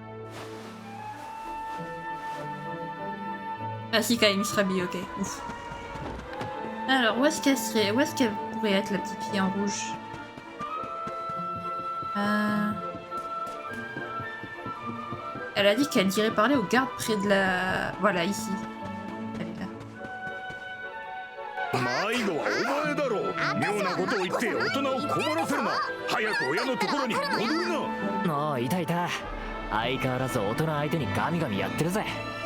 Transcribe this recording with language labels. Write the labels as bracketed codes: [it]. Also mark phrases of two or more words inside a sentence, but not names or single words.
[fr] Ah si, quand même, il se rhabille, ok. Ouf. Alors, où est-ce qu'elle serait? Où est-ce qu'elle pourrait être, la petite fille en rouge? Elle a dit qu'elle irait parler aux gardes près de la... Voilà, ici. Elle est là. [ja] 迷子はお前だろう。妙なことを言って大人を困らせるな。早く親のところに戻るな。もういたいた。相変わらず大人相手にガミガミやってるぜ。